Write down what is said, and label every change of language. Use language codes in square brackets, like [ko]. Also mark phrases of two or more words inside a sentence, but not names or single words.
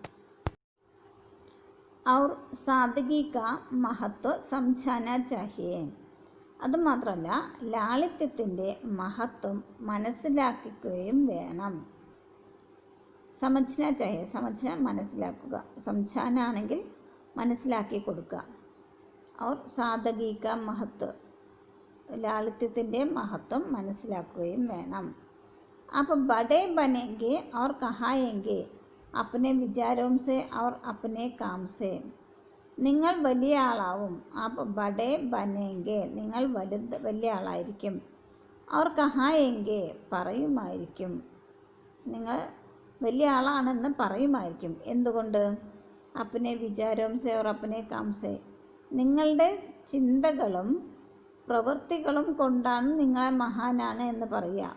[hi] और सादगी का महत्व समझाना चाहिए, [ml] അതുമാത്രമല്ല ലാളിത്യത്തിൻ്റെ മഹത്വം മനസ്സിലാക്കുകയും വേണം. [hi] समझना चाहिए, [ml] സമജ്ന മനസ്സിലാക്കുക, സംജാനാണെങ്കിൽ മനസ്സിലാക്കി കൊടുക്കുക. [hi] और सादगी का महत्व [ml] ലാളിത്യത്തിൻ്റെ മഹത്വം മനസ്സിലാക്കുകയും വേണം. [hi] आप बड़े बनेंगे और कहाएंगे अपने विचारों से और अपने काम से, [ml] നിങ്ങൾ വലിയ ആളാവും. [hi] आप बड़े बनेंगे നിങ്ങൾ വലിയ ആളായിരിക്കും. और कहाएंगे [ml] പറയുമായിരിക്കും, നിങ്ങൾ വലിയ ആളാണെന്ന് പറയുമായിരിക്കും. എന്തുകൊണ്ട്? [hi] अपने विचारों से और अपने काम से, [ml] നിങ്ങളുടെ ചിന്തകളും പ്രവൃത്തികളും കൊണ്ടാണ് നിങ്ങളെ മഹാനാണ് എന്ന് പറയുക.